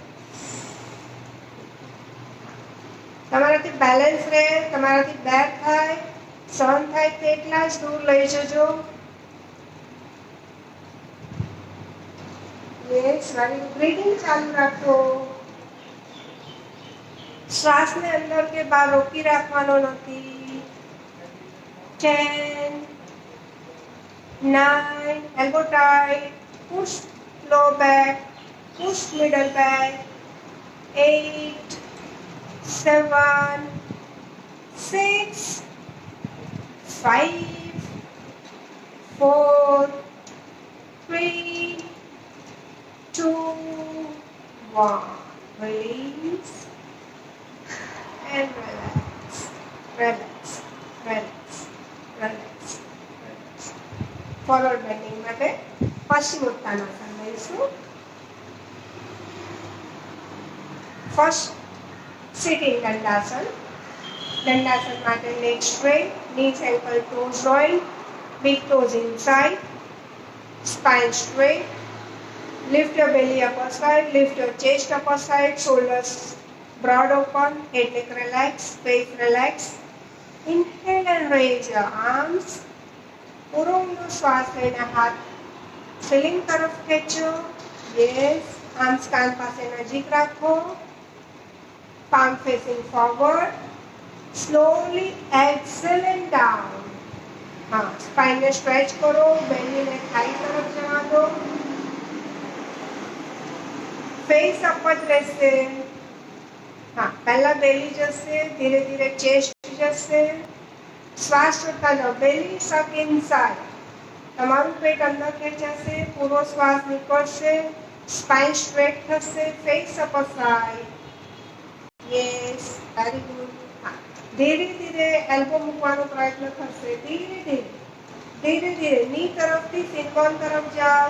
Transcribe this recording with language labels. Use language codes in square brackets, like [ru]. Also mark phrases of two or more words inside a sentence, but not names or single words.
[gu] તમારાથી બેલેન્સ રહે, તમારાથી બેક થાય, સહન થાય તેટલા જ દૂર લઈ જજો. [en] yes, very good. [gu] બ્રીથિંગ ચાલુ રાખો. શ્વાસને અંદર કે બહાર રોકી રાખવાનો નથી. [en] 10 9 elbow tight, push low back, push middle back. 8 7 6 5 4 3 2 1. Release and relax. Relax. Relax. Relax. Relax. Forward bending [gu] માટે પશ્ચિમોત્તાનાસન લઈશું. [en] first sitting દંડાસન. દંડાસન માટે leg straight, knees ankle toes joint, big toes inside, spine straight. Lift your belly upper side, lift your chest upper side, shoulders broad open, head neck relax, face relax. Inhale and raise your arms. [gu] પૂરો ઊંડો શ્વાસ લઈને હાથ સીલિંગ તરફ ખેંચો. [en] yes, arms [gu] કાન પાસે નજીક રાખો. [en] palm facing forward. Slowly exhale and down. [hi] हाँ, स्पाइन ने स्ट्रेच करो, बेली ने थाई तरफ जमा दो. [en] face upper रहશે. [hi] हाँ, पहला बेली जैसे धीरे धीरे चेस्ट जैसे. श्वास छोड़ता जाओ. [en] belly suck inside. [gu] તમારું પેટ અંદર ખેંચાશે. પૂરો શ્વાસ નીકળશે. [en] spine straight [gu] થશે. [en] face upper side. yes, very good. [gu] હા, ધીરે ધીરે એલ્બો મૂકવાનો પ્રયત્ન થશે. ધીરે ધીરે ધીરે ધીરે ની તરફથી સિનબોન તરફ જાઓ.